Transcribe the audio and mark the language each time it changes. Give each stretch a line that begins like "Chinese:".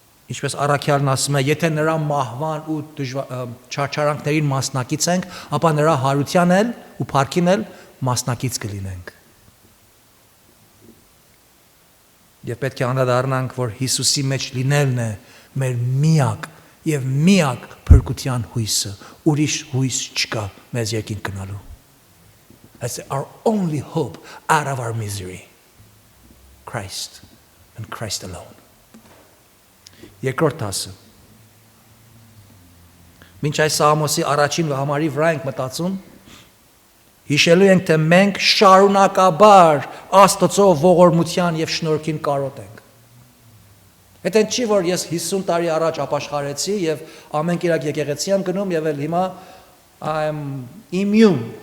Armenian: Ինչպես առաքյալն ասում է, եթե նրա մահվան ու չարչարանքներին մասնակից ենք, ապա նրա հարության էլ ու փառքին էլ մասնակից կլինենք։ Եվ պետք է անդրադառնանք, որ Հիսուսի մեջ լինելն է մեր միակ փրկության հույսը, ուրիշ հույս չկա մեզ երկինք գնալու։
English: That's our only hope out of our misery. Christ and Christ alone.
Armenian: Երկրորդ դասը։ Մինչ այս Սաղմոսի առաջին համարի վրա ենք մտածում, հիշելու ենք, թե մենք շարունակաբար Աստծո ողորմության եւ շնորհքին կարոտ ենք։ Այդ չի, որ ես 50 տարի առաջ ապաշխարեցի եւ ամեն կիրակ եկեղեցի եմ գնում եւ էլ հիմա I'm immune։